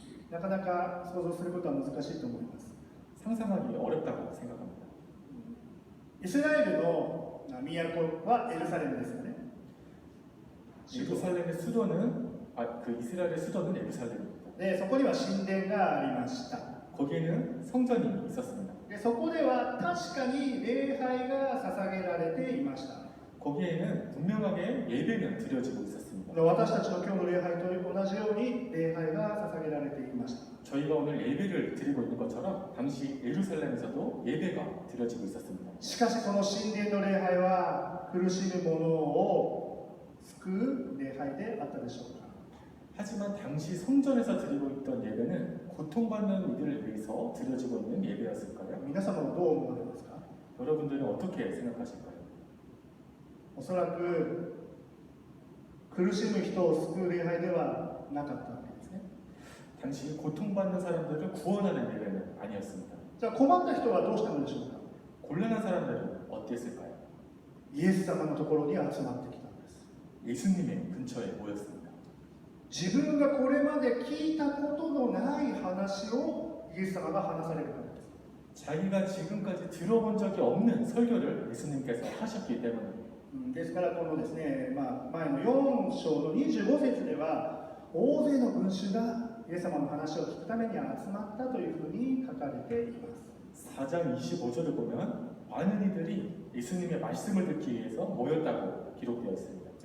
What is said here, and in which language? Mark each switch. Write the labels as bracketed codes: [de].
[ja] なかなか想像することは難しいと思います。 [ko] 상상하기 어렵다고 생각합니다. [ja] イスラエルの都はエルサレムですよね。 [ko] 예루살렘의 수도는 그 이스라엘의 수도는 예루살렘입니다. [ja] でそこには神殿がありました。 [ko] 거기에는 성전이 있었습니다. [ja] でそこでは確かに礼拝が捧げられていました。 [ko] 거기에는 분명하게 예배가 드려지고 있었습니다. [ja] 私たちの今日の礼拝と同じように礼拝が捧げられていました。 [ko] 저희가 오늘 예배를 드리고 있는 것처럼 당시 예루살렘에서도 예배가 드려지고 있었습니다. [ja] しかしその神殿の礼拝は苦しむ者を救う礼拝であったでしょうか。 [ko] 하지만 당시 성전에서 드리고 있던 예배는 고통받는 이들을 위해서 드려지고 있는 예배였을까요? [ja] 皆様はどう思われますか。 [ko] 여러분들은 어떻게 생각하실까요? [ja] おそらく苦しむ人を救う礼拝ではなかったわけですね。 [ko] 당시 고통받는 사람들을 구원하는 예배는 아니었습니다. [ja] じゃあ困った人はどうしたのでしょうか。 [ko] 곤란한 사람들은 어땠을까요? [ja] イエス様のところに集まってきたんです。 [ko] 예수님의 근처에 모였습니다. [ja] 自分がこれまで聞いたことのない話をイエス様が話されるからです。 [ko] 자기가 지금까지 들어본 적이 없는 설교를 예수님께서 하셨기 때문에 [ja] ですからこのですね、前の4章の25節では大勢の群衆がイエス様の話を聞くために集まったというふうに書かれています。 [ko] 4장 25절을 보면 많은 이들이 예수님의 말씀을 듣기 위해서 모였다고 기록되어 있습니다.